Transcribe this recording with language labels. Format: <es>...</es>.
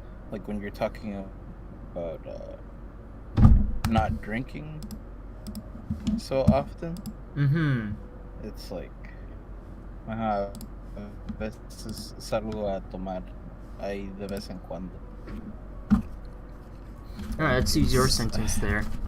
<en>Like when you're talking about not drinking so often. Mm-hmm.</en> <es>It's like, a veces salgo a tomar ahí de vez en cuando.</es> <en>Alright, let's use your sentence there.</en>